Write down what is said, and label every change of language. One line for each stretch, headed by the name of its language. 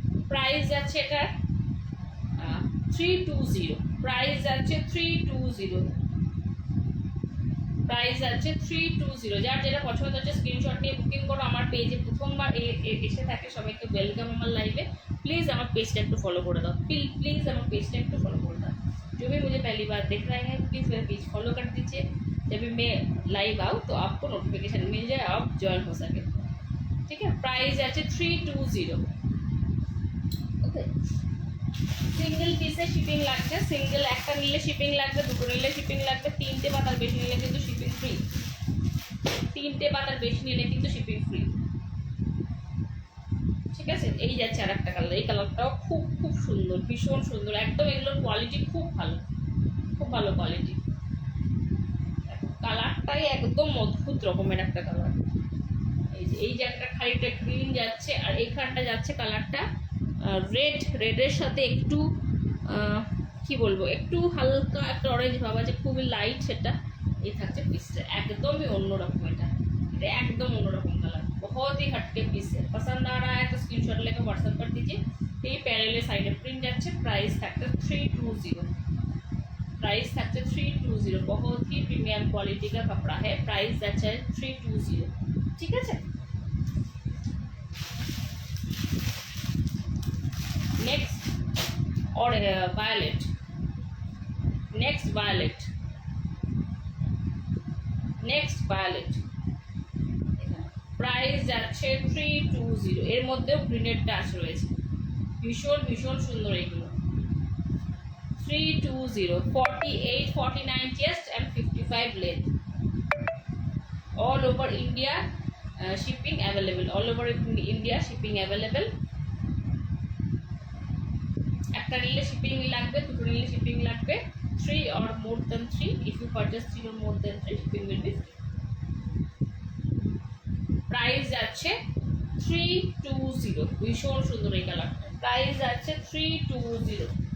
Bangla: Price যাচ্ছে এটা 320, price আছে 320, প্রাইস আছে 320। যার যেটা পছন্দ হচ্ছে স্ক্রিনশট নিয়ে বুকিং করো। আমার পেজে প্রথমবার এসে থাকে সবাইকে ওয়েলকাম আমার लाइव।
Hindi: प्लीज़ हमारे पेज को फॉलो कर दो, प्लीज़ हमारे पेज को फॉलो कर दो। जो भी मुझे पहली बार देख रहे हैं प्लीज़ मेरा पेज फॉलो कर दीजिए, जब भी मैं लाइव आऊँ तो आपको नोटिफिकेशन मिल जाए, आप ज्वाइन हो सके, ठीक है। प्राइस है 320, ओके।
Bangla: सिंगल पिसे शिपिंग লাগবে, সিঙ্গেল একটা নিলে শিপিং লাগবে, দুটো নিলে শিপিং লাগবে, তিনটে পাতার বেশি নিলে কিন্তু শিপিং ফ্রি, তিনটে পাতার বেশি নিলে কিন্তু শিপিং ফ্রি, ঠিক আছে। এই যাচ্ছে আর একটা কালার, এই কালারটাও খুব খুব সুন্দর, ভীষণ সুন্দর, একদম এগুলোর কোয়ালিটি খুব ভালো, খুব ভালো কোয়ালিটি। কালারটাই একদম অদ্ভুত রকমের একটা কালার, এই যে একটা খালিটা গ্রিন যাচ্ছে, আর এইখানটা যাচ্ছে কালারটা রেডের সাথে একটু কি বলবো, একটু হালকা একটা অরেঞ্জ ভাব আছে, খুবই লাইট, সেটা এই থাকছে পিসটা, একদমই অন্যরকম, এটা एकदम অন্যরকম কালার,
Hindi: बहुत ही हटके पीस है। पसंद आ रहा है तो स्क्रीनशॉट लेकर व्हाट्सएप कर दीजिए। ये पैरेलल साइड प्रिंट যাচ্ছে, प्राइस থাকছে 320, प्राइस থাকছে 320, बहुत ही प्रीमियम क्वालिटी का कपड़ा है, प्राइस अच्छा है 320, ठीक है। नेक्स्ट और violet, next violet,
Bangla: next violet, price যাচ্ছে 320, এর মধ্যেও গ্রিনের টাচ রয়েছে, ভীষণ ভীষণ সুন্দর এগুলো।
English: 320, 48, 49 chest and 55 length, all over India shipping available, all over India shipping available।
Bangla: একটা নিলে শিপিং লাগবে,
English: দুটো নিলে শিপিং লাগবে, 3 or more than 3, if you purchase 3 or more than 3 shipping will be free।
Bangla: Price যাচ্ছে 320, ভীষণ সুন্দর এই কালারটা, প্রাইস যাচ্ছে 320।